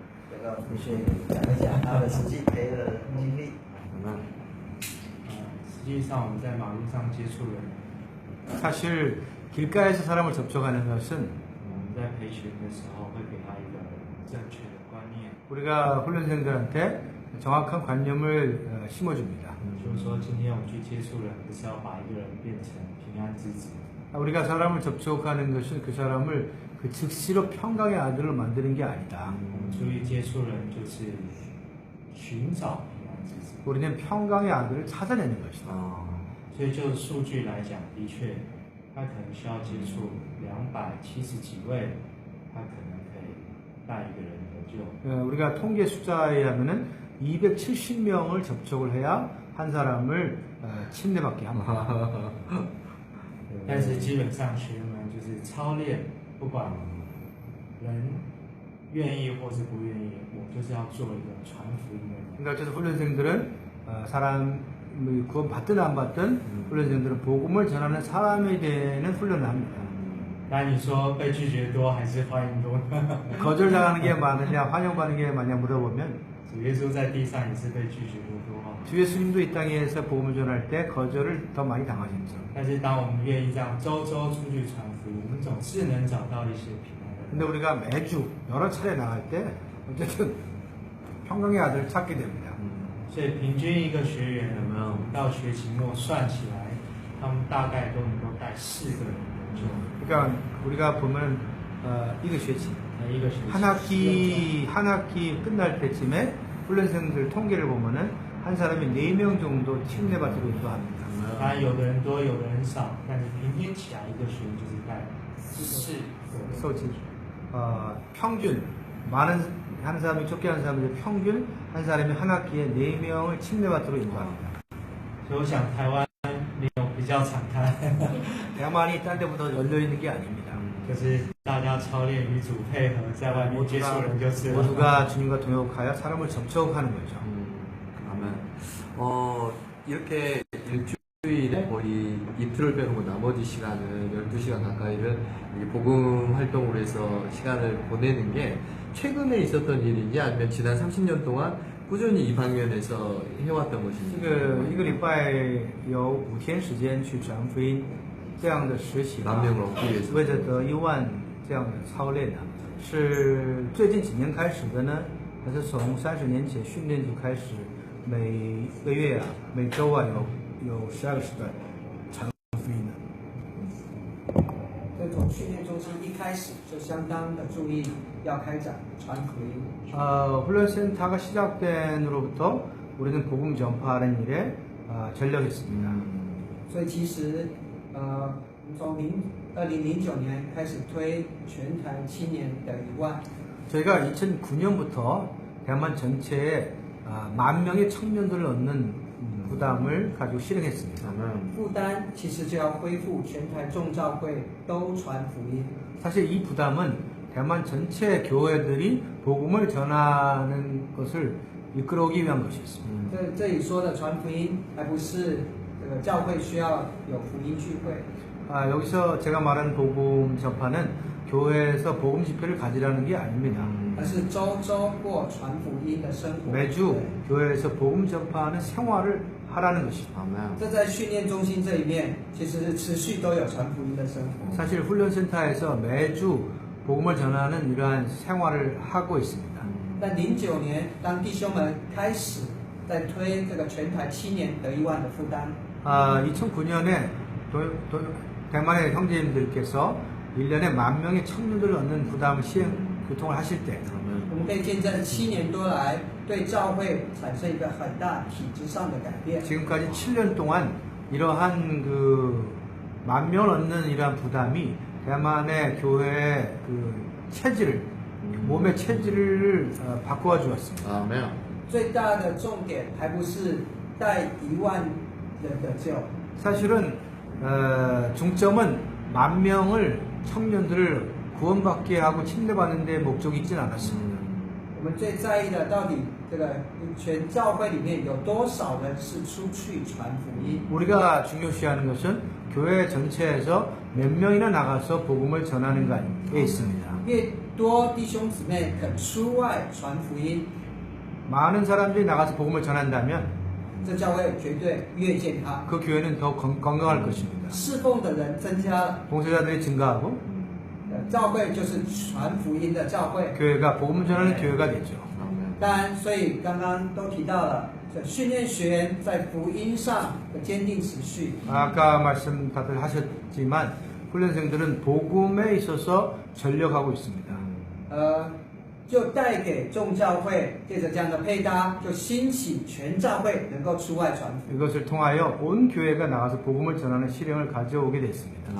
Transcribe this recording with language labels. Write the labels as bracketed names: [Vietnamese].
[Chinese] 这个必须讲一讲他的实际陪的经历。 [Korean] 아마. [Chinese] 实际上我们在马路上接触人， [Korean] 사실 길가에서 사람을 접촉하는 것은 [Chinese] 我们在培训的时候会给他一个正确的观念， [Korean] 우리가 훈련생들한테 정확한 관념을 심어줍니다. [Chinese] 就是说今天我们去接触人，不是要把一个人变成平安之子， [Korean] 우리가 사람을 접촉하는 것은 그 사람을 그 즉시로 평강의 아들로 만드는 게 아니다. [Chinese] 我们出去接触人就是寻找平安之子。 [Korean] 우리는 평강의 아들을 찾아내는 것이다. [Chinese] 所以就数据来讲，的确，他可能需要接触270几位，他可能可以带一个人得救。 [Korean] 우리가 통계 숫자에 하면은 270명을 접촉을 해야 한 사람을 침례받게 합니다. [Chinese] 但是基本上学员们就是操练，不管人愿意或是不愿意，我就是要做一个传福音的人。 [Korean] 그러니까 어쨌든 훈련생들은 사람이 구원 받든 안 받든 훈련생들은 복음을 전하는 사람이 되는 훈련을 합니다. [Chinese] 那你说被拒绝多还是欢迎多呢？ [Korean] 거절당하는 게 많으냐 환영받는 게 많냐 물어보면 [Chinese] 主耶稣在地上也是被拒绝过多哈。 [Korean] 주 예수님도 이 땅에서 복음을 전할 때 거절을 더 많이 당하셨죠. [Chinese] 但是当我们愿意这样周周出去传福音，我们总是能找到一些平安的。 [Korean] 근데 우리가 매주 여러 차례 나갈 때 어쨌든 평강의 아들을 찾게 됩니다. [Chinese] 所以平均一个学员到学期末算起来，他们大概都能够带4个人得救。 [Korean] 그러니까 우리가 보면 이거 [Chinese] 学期一个学期 [Korean] 한 학기 끝날 때쯤에 훈련생들 통계를 보면은 한 사람이 4명 정도 침례받도록 인도합니다. [Chinese] 当然有的人多，有的人少，但是平均起来一个学员就是带4个。 [Korean] 소지 평균 많은 한 사람이 적게 하는 사람이 평균 한 사람이 한 학기에 4명을 침례받도록 인도합니다. [Chinese] 所以我想台湾没有比较敞开， [Korean] 대만이 딴 데보다 열려 있는 게 아닙니다. [Chinese] 就是大家操练与主配合，在外面接触人就是了。 [Korean] 모두가 주님과 동역하여 사람을 접촉하는 거죠. 아멘. 이렇게 일주일에 거의 이틀을 빼놓고 나머지 시간은 12시간 가까이를 복음 활동으로 해서 시간을 보내는 게 최근에 있었던 일인지 아니면 지난 30년 동안 꾸준히 이 방면에서 해왔던 것인지. [Chinese] 一个礼拜有5天时间去传福音，这样的实习， [Korean] 만 명을 얻기 위해서. [Chinese] 为了得1万这样的操练呢，是最近几年开始的呢，还是从30年前训练就开始，每个月啊，每周啊有12个时段传福音的。这种训练中心一开始就相当的注意要开展传福音。 [Korean] 훈련센터가 시작된 후로부터 우리는 복음 전파하는 일에 전력했습니다. [Chinese] 所以其实从2009年开始推全台青年的1万。 [Korean] 저희가 2009년부터 대만 전체에 10,000명의 청년들을 얻는 부담을 가지고 실행했습니다. [Chinese] 负担其实就要恢复全台众教会都传福音。 [Korean] 사실 이 부담은 대만 전체 교회들이 복음을 전하는 것을 이끌어오기 위한 것이었습니다. [Chinese] 这里说的传福音，还不是这个教会需要有福音聚会， [Korean] 여기서 제가 말하는 복음 전파는 교회에서 복음 집회를 가지라는 게 아닙니다. [Chinese] 而是周周过传福音的生活。 [Korean] 매주 교회에서 복음 전파하는 생활을 하라는 것입니다. [Chinese] 这在训练中心这一面，其实是持续都有传福音的生活。 [Korean] 사실 훈련센터에서 매주 복음을 전하는 이러한 생활을 하고 있습니다. [Chinese] 但09年，当弟兄们开始在推这个全台青年得1万的负担， [Korean] 2009년에 대만의 형제님들께서 1년에 10,000명의 청년들을 얻는 부담을 교통을 하실 때 [Chinese] 我们可以见证7年多来对教会产生一个很大体制上的改变。 [Korean] 지금까지 7년 동안 이러한 10,000명을 얻는 이러한 부담이 대만의 교회의 체질을 몸의 체질을 바꾸어 주었습니다. [Chinese] 最大的重点还不是带1万人得救， [Korean] 사실은 중점은 10,000명을 청년들을 구원받게 하고 침례받는 데 목적이 있진 않았습니다. [Chinese] 我们最在意的到底这个全教会里面有多少人是出去传福音？ [Korean] 우리가 중요시하는 것은 교회 전체에서 몇 명이나 나가서 복음을 전하는가에 있습니다. [Chinese] 越多弟兄姊妹肯出外传福音， [Korean] 많은 사람들이 나가서 복음을 전한다면 [Chinese] 这教会绝对越健康， [Korean] 그 교회는 더 건강할 것입니다. [Chinese] 侍奉的人增加了， [Korean] 봉사자들이 증가하고 [Chinese] 教会就是传福音的教会。 [Korean] 교회가 복음을 전하는 교회가 되죠. [Chinese] 当然，所以刚刚都提到了，这训练学员在福音上的坚定持续。 [Korean] 아까 말씀 다들 하셨지만 훈련생들은 복음에 있어서 전력하고 있습니다. [Chinese] 就带给众教会，借着这样的配搭，就兴起全教会能够出外传福音。 [Korean] 이것을 통하여 온 교회가 나가서 복음을 전하는 실행을 가져오게 됐습니다.